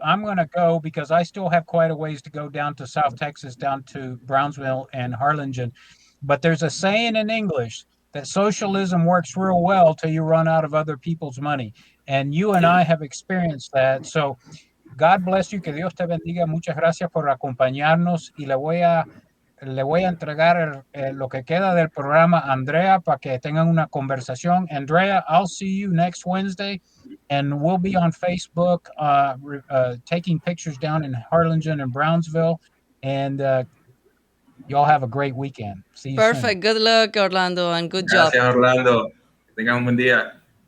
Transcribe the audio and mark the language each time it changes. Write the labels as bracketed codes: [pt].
[en] I'm going to go because I still have quite a ways to go down to South Texas, down to Brownsville and Harlingen. But there's a saying in English that socialism works real well till you run out of other people's money. And you and I have experienced that. So God bless you, [es] que Dios te bendiga. Muchas gracias por acompañarnos y le voy a entregar lo que queda del programa a Andrea para que tengan una conversación. [en] Andrea, I'll see you next Wednesday, and we'll be on Facebook taking pictures down in Harlingen and Brownsville, and y'all have a great weekend. See you Perfect. soon. Good luck, Orlando, and good job. [es] Gracias, Orlando. Que tengan un buen día.